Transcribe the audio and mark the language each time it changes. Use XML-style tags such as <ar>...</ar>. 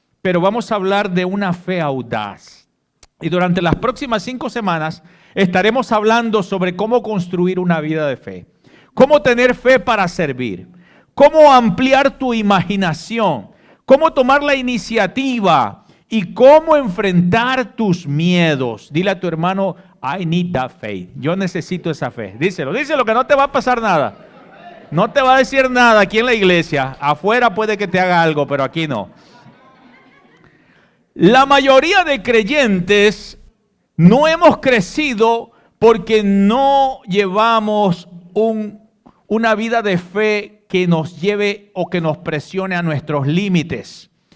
<es>Pero vamos a hablar de una fe audaz. Y durante las próximas 5 semanas estaremos hablando sobre cómo construir una vida de fe, cómo tener fe para servir, cómo ampliar tu imaginación, cómo tomar la iniciativa y cómo enfrentar tus miedos. Dile a tu hermano,</es> <en>I need that faith.</en> <es>Yo necesito esa fe. Díselo que no te va a pasar nada. No te va a decir nada aquí en la iglesia. Afuera puede que te haga algo, pero aquí no. La mayoría de creyentes no hemos crecido porque no llevamos una vida de fe que nos lleve o que nos presione a nuestros límites.</es>